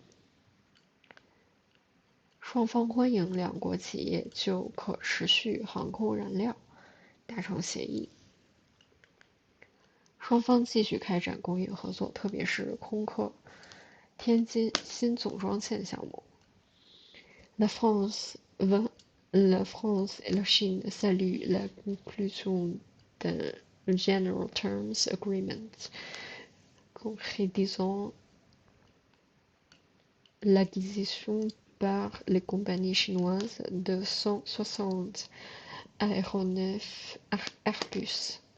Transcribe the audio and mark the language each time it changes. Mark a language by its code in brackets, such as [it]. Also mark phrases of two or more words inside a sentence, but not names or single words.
[zh] 双方欢迎两国企业就可持续航空燃料达成协议。双方继续开展工业合作，特别是空客天津新总装线项目。La France [fr] et la Chine saluent la conclusion d'un [en] General Terms Agreement [fr] concrétisant l'acquisition par les compagnies chinoises de 160 aéronefs Airbus.